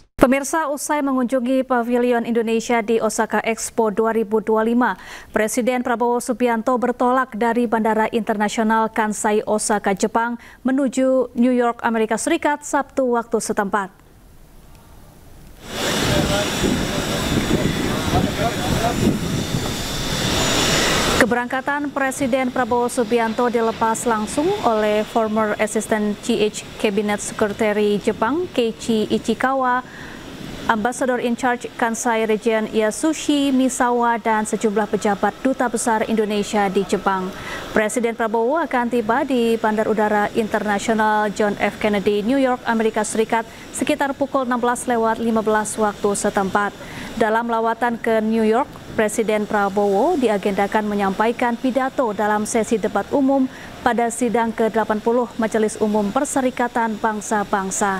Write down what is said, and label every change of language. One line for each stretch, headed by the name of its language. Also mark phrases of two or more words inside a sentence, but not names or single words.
Indonesian: Pemirsa, usai mengunjungi Pavilion Indonesia di Osaka Expo 2025, Presiden Prabowo Subianto bertolak dari Bandara Internasional Kansai Osaka, Jepang menuju New York, Amerika Serikat, Sabtu waktu setempat. Keberangkatan Presiden Prabowo Subianto dilepas langsung oleh
English: former Assistant CH Cabinet Secretary
Indonesian: Jepang Keiichi Ichikawa,
English: Ambassador in Charge Kansai Region
Indonesian: Yasushi Misawa, dan sejumlah pejabat Duta Besar Indonesia di Jepang. Presiden Prabowo akan tiba di Bandar Udara Internasional John F. Kennedy, New York, Amerika Serikat sekitar pukul 16:15 waktu setempat. Dalam lawatan ke New York, Presiden Prabowo diagendakan menyampaikan pidato dalam sesi debat umum pada sidang ke-80 Majelis Umum Perserikatan Bangsa-Bangsa.